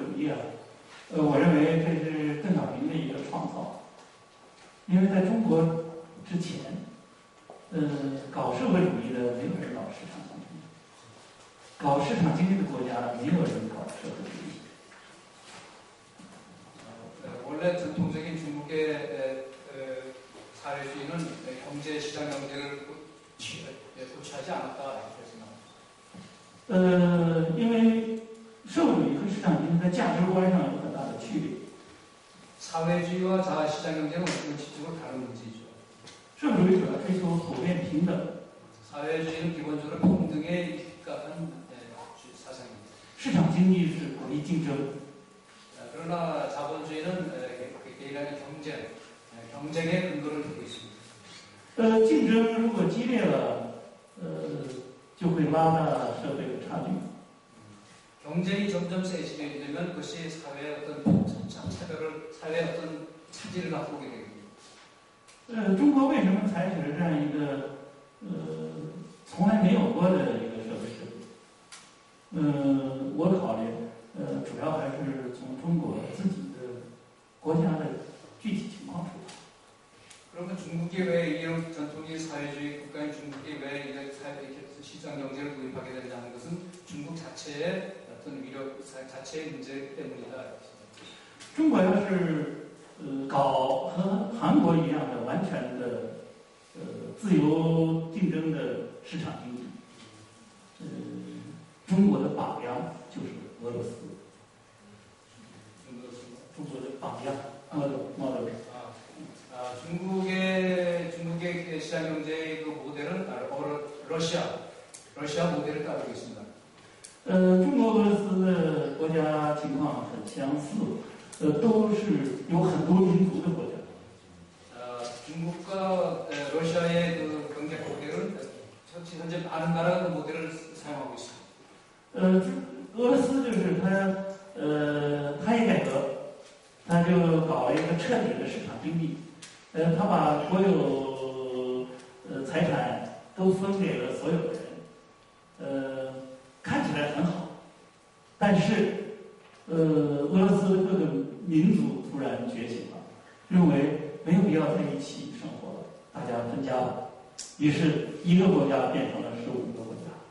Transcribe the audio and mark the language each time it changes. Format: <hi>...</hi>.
<zh>啊，我认为这是邓小平的一个创造，因为在中国之前，搞社会主义的没有人搞市场经济，搞市场经济的国家没有人搞社会主义。</zh> <ko>원래 전통적인 중국의 사회주의는 경제 시장 경제를 고취하지 않았다 이렇게 생각합니다.</ko> <zh>因为社会主义和市场经济在价值观上有很大的区别。</zh> <ko>사회주의와 자시장 경제는 원칙적으로 다른 문제이죠.</ko> <zh>社会主义主要追求普遍平等，</zh> <ko>사회주의는 기본적으로 평등에 입각한 사상입니다.</ko> <zh>市场经济是鼓励竞争。</zh> <ko>그러나 자본주의는 개인의 경쟁의 근거를 두고 있습니다.</ko> <zh>竞争如果激烈了，就会拉大社会的差距。</zh> <ko>경쟁이 점점 세지되면 그것이 사회의 어떤 차별을, 사회의 어떤 차질을 갖고 오게 됩니다.</ko> <zh>中国为什么采取了这样一个从来没有过的一个社会制度？我的考虑，主要还是从中国自己的国家的具体情况出发。</zh> <ko>그러면 중국이 왜 이런 전통적인 사회주의 국가인 중국이 왜 이렇게 시장 경제를 도입하게 되냐는 것은 중국 자체의 어떤 위력, 자체의 문제 때문이다.</ko> <zh>中国要是搞和韩国一样的完全的自由竞争的市场经济，中国的榜样就是俄罗斯。中国的榜样 model。</zh> <ko>중국의 시장 경제의 그 모델은 러시아 모델을 따르고 있습니다.</ko> <zh>中国俄罗斯的国家情况很相似，都是有很多民族的国家。</zh> <ko>중국과 러시아의 그 경제 모델은 현재 많은 나라가 그 모델을 사용하고 있습니다.</ko> <zh>俄罗斯就是他一改革，他就搞一个彻底的市场经济，他把所有财产都分给了所有人，看起来很好，但是俄罗斯各个民族突然觉醒了，认为没有必要在一起生活了，大家分家了，于是一个国家变成了15个国家。</zh>